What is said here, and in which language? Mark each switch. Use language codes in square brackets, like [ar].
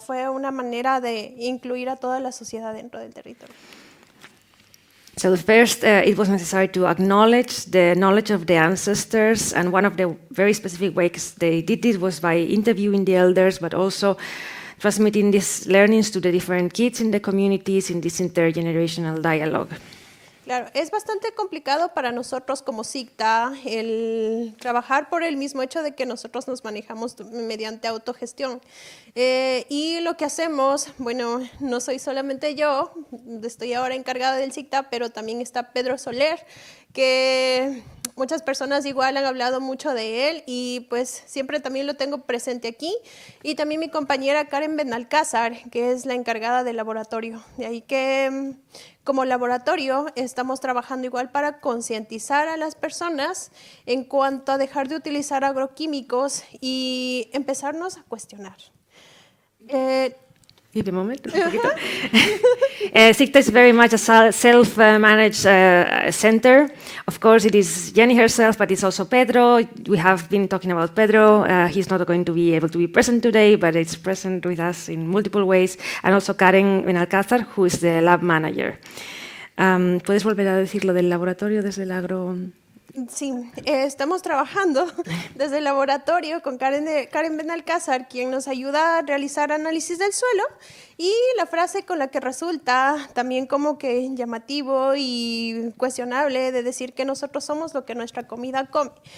[es] Fue una manera de incluir a toda la sociedad dentro del territorio. [en] So first, it was necessary to acknowledge the knowledge of the ancestors, and one of the very specific ways they did this was by interviewing the elders, but also transmitting these learnings to the different kids in the communities in this intergenerational dialogue. [es] Claro, es bastante complicado para nosotros como SICTA el trabajar por el mismo hecho de que nosotros nos manejamos mediante autogestión. Y lo que hacemos, bueno, no soy solamente yo, estoy ahora encargada del SICTA, pero también está Pedro Soler, que muchas personas igual han hablado mucho de él y pues siempre también lo tengo presente aquí. Y también mi compañera Karen Benalcázar, que es la encargada del laboratorio. De ahí que como laboratorio estamos trabajando igual para concientizar a las personas en cuanto a dejar de utilizar agroquímicos y empezarnos a cuestionar. [en] Give me a moment, [es] un poquito. [en] SICTA is very much a self-managed center. Of course, it is Jenny herself, but it's also Pedro. We have been talking about Pedro. He's not going to be able to be present today, but it's present with us in multiple ways. And also Karen Benalcázar, who is the lab manager. [es] ¿Puedes volver a decir lo del laboratorio desde el agro? Sí, estamos trabajando desde el laboratorio con Karen Benalcázar, quien nos ayuda a realizar análisis del suelo, y la frase con la que resulta también como que llamativo y cuestionable de decir que nosotros somos lo que nuestra comida come.